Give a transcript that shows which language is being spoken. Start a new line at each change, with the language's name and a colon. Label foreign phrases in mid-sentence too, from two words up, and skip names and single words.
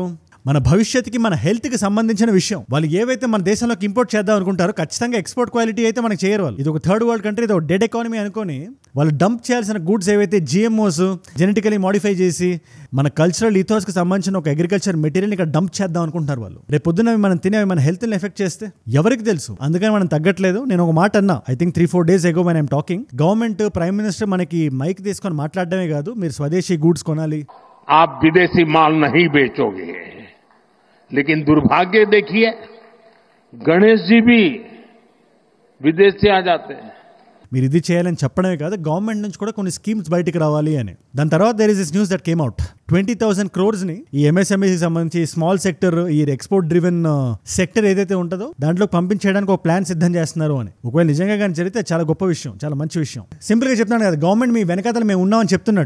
Telugu: మన భవిష్యత్తుకి, మన హెల్త్కి సంబంధించిన విషయం. వాళ్ళు ఏవైతే మన దేశంలోకి ఇంపోర్ట్ చేద్దాం అనుకుంటారో ఖచ్చితంగా
English: export quality
Telugu: అయితే మనకి చేయరు వాళ్ళు. ఇది ఒక
English: third world country,
Telugu: ఇది ఒక
English: dead economy
Telugu: అనుకొని వాళ్ళు డంప్ చేయాల్సిన గూడ్స్ ఏవైతే
English: GMOs genetically modify
Telugu: చేసి మన
English: cultural ethosకి
Telugu: సంబంధించిన ఒక
English: agriculture material
Telugu: ఇక్కడ డంప్ చేద్దాం అనుకుంటున్నారు వాళ్ళు. రేపు పొద్దున మనం తినేవి మన హెల్త్ని ఎఫెక్ట్ చేస్తే ఎవరికి తెలుసు? అందుకని మనం తగ్గట్లేదు. నేను ఒక మాట అన్నా,
English: I think 3-4 days ago when I'm talking,
Telugu: గవర్నమెంట్,
English: prime minister
Telugu: మనకి మైక్ తీసుకొని మాట్లాడడమే కాదు, మీరు స్వదేశీ గూడ్స్ కొనాలి.
Hindi: आप विदेशी माल नहीं बेचोगे, लेकिन दुर्भाग्य देखिए गणेश जी भी विदेश से आ जाते हैं.
Telugu: మీరు ఇది చేయాలని చెప్పడమే కాదు, గవర్నమెంట్ నుంచి కూడా కొన్ని స్కీమ్స్ బయటికి రావాలి అని. దాని తర్వాత
English: there is this news that came out.
Telugu: 20,000 crores ని ఈ MSME కి సంబంధించి
English: small sector,
Telugu: ఈ
English: export driven sector
Telugu: ఏదైతే ఉంటుందో దాంట్లో పంపించడానికి ఒక ప్లాన్ సిద్ధం చేస్తున్నారు అని. ఒకవేళ నిజంగా కానీ జరిగితే చాలా గొప్ప విషయం, చాలా మంచి విషయం. సింపుల్ గా చెప్తున్నాను కదా, గవర్నమెంట్ మీ వెనకాతల మేము ఉన్నామని చెప్తున్నట్టు.